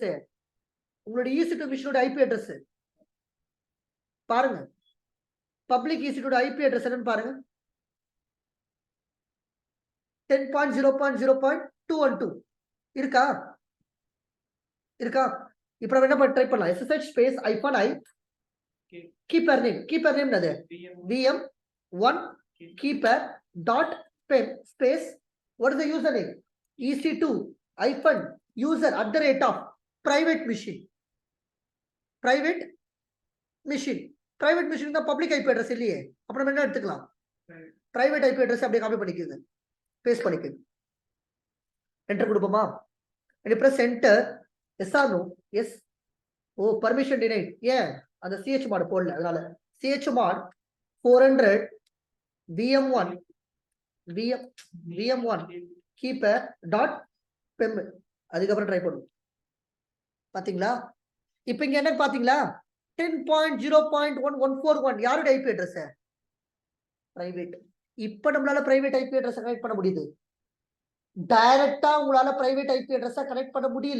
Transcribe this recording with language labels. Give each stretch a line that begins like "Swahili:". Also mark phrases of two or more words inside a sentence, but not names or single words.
Tamil: உங்களோட EC2 மிஷினோட
English: IP address
Tamil: பாருங்க.
English: public EC2 IP address
Tamil: என்னன்னு பாருங்க. 10.0.0.212 இருக்கா? இருக்கா? இப்ப நம்ம என்ன ட்ரை பண்ணலாம்?
English: SSH space -i keeper name என்னது? VM1 keeper dot pem space what is the username? EC2 user @ private machine தான் public IP address இல்லையே.
Tamil: அப்புறம் நம்ம என்ன எடுத்துக்கலாம்?
English: private IP address
Tamil: அப்படியே காப்பி பண்ணிக்கோங்க, பேஸ்ட் பண்ணிக்கோங்க, என்டர் கொடுப்போமா?
English: and press enter. yes or no? yes. oh permission denied.
Tamil: ஏன்? அந்த chmod போடல, அதனால
English: chmod 400 VM1 keeper dot pem
Tamil: அதுக்கப்புறம் ட்ரை பண்ணுவோம். பாத்தீங்களா? இப்ப இங்க என்ன பாத்தீங்களா? 10.0.1141 யாரோட
English: IP address? பிரைவேட்.
Tamil: இப்ப நம்மளால
English: private IP address connect
Tamil: பண்ண முடியுது. டைரக்டா உங்களால
English: private IP address connect
Tamil: பண்ண முடியல.